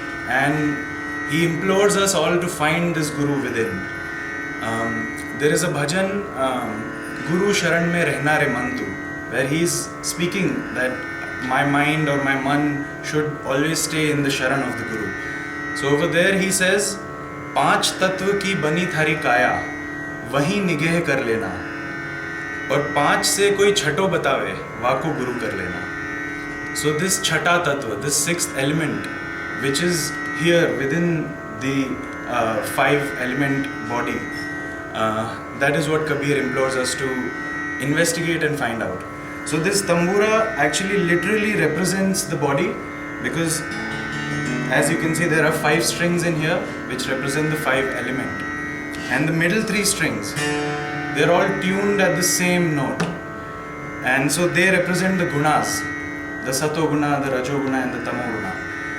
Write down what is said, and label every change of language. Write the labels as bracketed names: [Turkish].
[English] And he implores us all to find this Guru within. There is a bhajan, Guru Sharan Mein Rehna Re Mantu, where he is speaking that my mind or my man should always stay in the Sharan of the Guru. So over there he says, [Hindi] पांच तत्व की बनी थारी काया वही निगह कर लेना, और पांच से कोई छठो बतावे वाको गुरु कर लेना. [English] So this chhata tattva, this sixth element, which is here within the five element body, that is what Kabir implores us to investigate and find out. So this tambura actually literally represents the body, because as you can see, there are 5 strings in here which represent the 5 element, and the middle 3 strings, they're all tuned at the same note, and so they represent the gunas, the sato guna, the rajo guna, and the tamo guna.